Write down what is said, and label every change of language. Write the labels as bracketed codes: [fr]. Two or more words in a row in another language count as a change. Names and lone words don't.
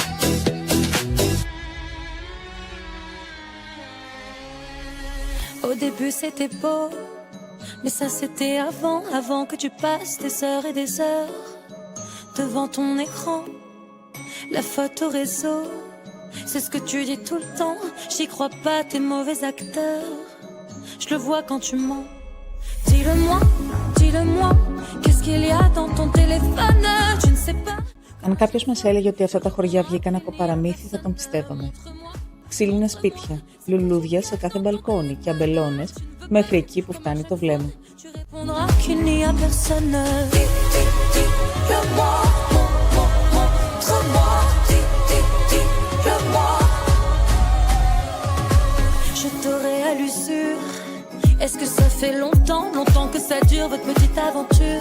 [fr] Au début c'était beau, mais ça c'était avant que tu passes des heures et des heures devant ton écran, la photo réseau, c'est ce que tu dis tout le temps, j'y crois pas, t'es mauvais acteur, je le vois quand tu mens. Dis-le-moi, qu'est-ce qu'il y a dans ton téléphone, tu ne sais pas. [el] Αν κάποιος μας έλεγε ότι αυτά τα χωριά βγήκαν από παραμύθι, θα τον πιστεύαμε. Ξύλινα σπίτια, λουλούδια σε κάθε μπαλκόνι και αμπελώνες μέχρι εκεί που φτάνει το βλέμμα. [fr] Tu répondras qu'il n'y a personne. Dis-le-moi, montre-moi. Dis-le-moi. Je t'aurai à l'usure. Est-ce que ça fait longtemps que ça dure votre petite aventure?